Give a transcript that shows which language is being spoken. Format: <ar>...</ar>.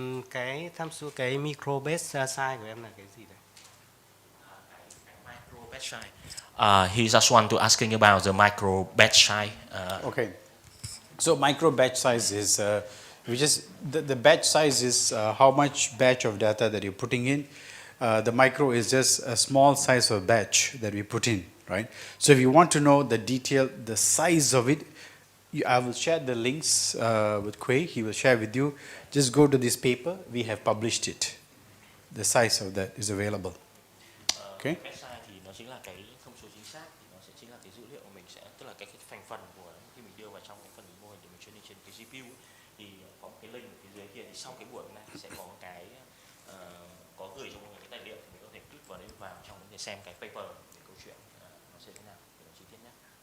<vi>Cái tham số cái micro batch size của em là cái gì đấy?</vi> <en>Micro batch size. He just want to asking about the micro batch size. Okay. So micro batch size is the batch size is how much batch of data that you're putting in. The micro is just a small size of batch that we put in, right? So if you want to know the detail, the size of it, I will share the links with Quay. He will share with you. Just go to this paper. We have published it. The size of that is available. Okay.</en> <vi>Cái size thì nó chính là cái thông số chính xác, thì nó sẽ chính là cái dữ liệu của mình sẽ, tức là cái thành phần của khi mình đưa vào trong cái phần mô hình để mình training trên cái GPU ấy, thì có một cái link ở phía dưới kia, thì sau cái buổi này sẽ có cái có gửi cho mọi người cái tài liệu, thì mình có thể click vào đấy vào trong để xem cái paper về câu chuyện nó sẽ thế nào để nó chi tiết nhất.</vi>